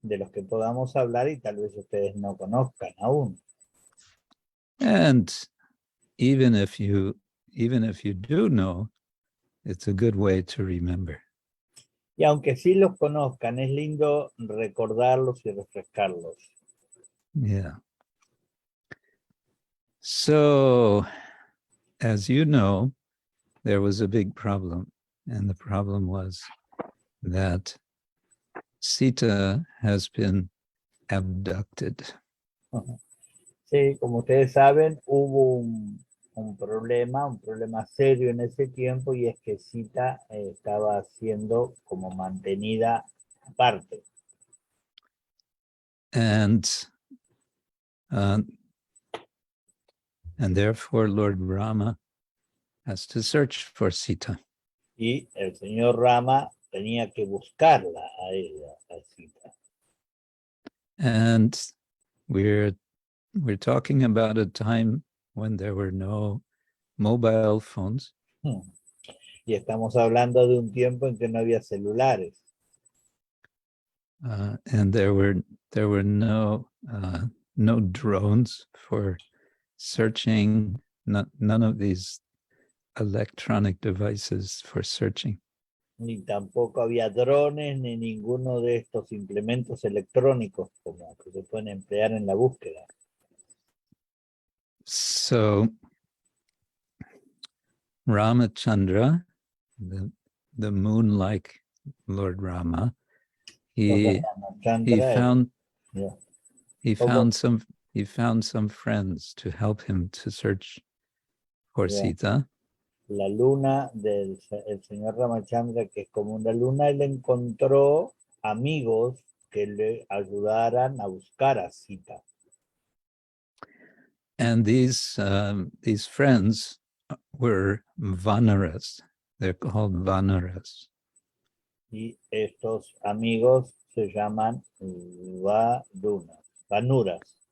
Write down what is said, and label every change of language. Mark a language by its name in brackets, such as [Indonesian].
[Spanish] de los que podamos hablar y tal vez ustedes no conozcan aún. [English] And even if you do know, it's a good way to remember. [Spanish] Y aunque sí los conozcan, es lindo recordarlos y refrescarlos. [English] Yeah. So, as you know, there was a big problem, and the problem was that Sita has been abducted. [Spanish] Sí, como ustedes saben, hubo un problema serio en ese tiempo, y es que Sita estaba siendo como mantenida aparte. [English] And therefore Lord Rama has to search for Sita. [Spanish] Y el señor Rama tenía que buscarla a ella, a Sita. [English] And we're talking about a time when there were no mobile phones. [Spanish] Y estamos hablando de un tiempo en que no había celulares. [English] And there were no drones for searching, none of these electronic devices for searching. [Spanish] Ni tampoco había drones ni ninguno de estos implementos electrónicos como que se pueden emplear en la búsqueda. [English] So Ramachandra, the moon-like Lord Rama, he found some friends to help him to search for Sita. [Spanish] La luna del señor Ramachandra, que es como una luna, él encontró amigos que le ayudaran a buscar a Sita. [English] And these friends were Vanaras. They're called Vanaras. [Spanish] Y estos amigos se llaman Vanuras.